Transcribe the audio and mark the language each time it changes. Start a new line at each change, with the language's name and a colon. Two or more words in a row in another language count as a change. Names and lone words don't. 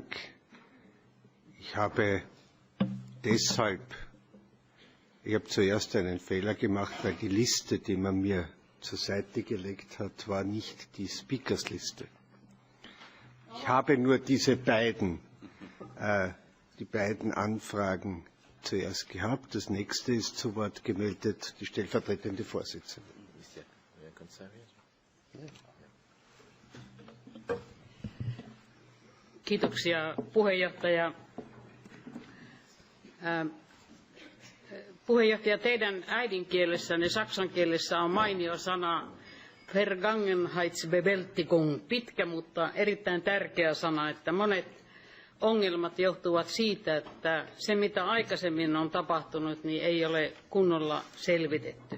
German: Ich habe zuerst einen Fehler gemacht, weil die Liste, die man mir zur Seite gelegt hat, war nicht die Speakersliste. Ich habe nur die beiden Anfragen zuerst gehabt. Das nächste ist zu Wort gemeldet die stellvertretende Vorsitzende.
Finnish: Kiitoksia puheenjohtaja. Puheenjohtaja, teidän äidinkielessänne saksan kielessä on mainio sana Vergangenheitsbewältigung, pitkä, mutta erittäin tärkeä sana, että monet ongelmat johtuvat siitä, että se mitä aikaisemmin on tapahtunut, niin ei ole kunnolla selvitetty.